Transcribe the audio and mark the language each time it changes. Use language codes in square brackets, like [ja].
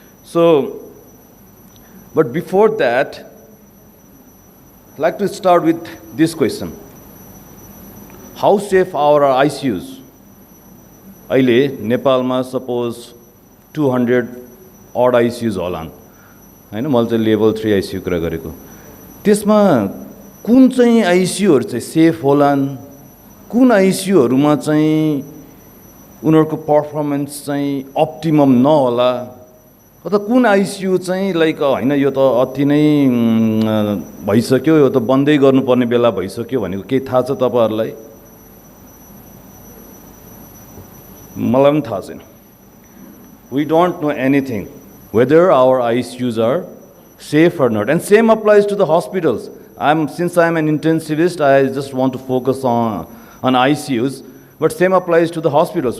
[en] So, but before that, I'd like to start with this question: how safe are our ICUs? [ne] अहिले नेपालमा suppose 200 odd ICUs होलान्, हैन? मैले चाहिँ level 3 ICU कुरा गरेको. त्यसमा कुन चाहिँ ICUहरु चाहिँ सेफ होलान्, कुन ICUहरुमा चाहिँ उनीहरुको परफर्मेन्स चाहिँ अप्टिमम नहोला, अथवा कुन ICU चाहिँ लाइक हैन यो त अति नै भइसक्यो, यो त बन्दै गर्नुपर्ने बेला भइसक्यो भनेको के थाहा छ तपाईहरुलाई? मलाई पनि थाहा छैन. [en] We don't know anything whether our ICUs are safe or not, and same applies to the hospitals. Since I'm an intensivist, I just want to focus on ICUs, but same applies to the hospitals.